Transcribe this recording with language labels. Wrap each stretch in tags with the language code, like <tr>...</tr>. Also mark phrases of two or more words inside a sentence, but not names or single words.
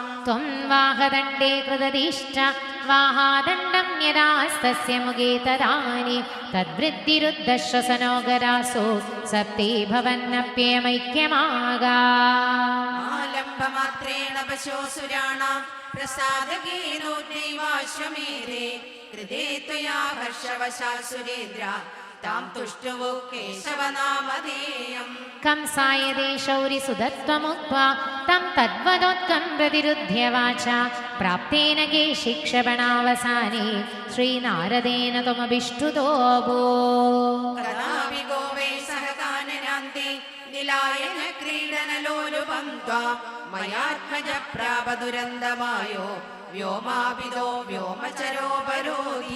<sa>ത്വം വാഹദണ്ഡേ കൃതദീഷ്ട വാഹാദണ്ഡം യഥാസ്തസ്യ മുഖേ തദാനി തദ്വൃദ്ധിരുദ്ധശ്വസനോഗരാസോ സപ്തേ ഭവന്നപ്യമൈക്യമാഗാ ആലംബമാത്രേണ പശോസുരാണാം പ്രസാദകേനോദ്നൈവാശ്വമേധേ കൃതേ ത്വയാ ഹർഷവശാ സുരേന്ദ്ര താം തുഷ്ടുവു കേശവനാമധേയം कंसाय देशौरिसुदत्वमुक्त्वा तं तद्वदोत्कं प्रतिरुध्य वाचा प्राप्तेन केशिक्षपणावसाने श्रीनारदेन त्वमभिष्टुतोऽभो कदापि गोवे सह काननान्ते निलायन क्रीडनलोलुपं त्वां मयात्मज प्रापदुरन्दमायो व्योमापिदो व्योमचरोपरोधि</sa>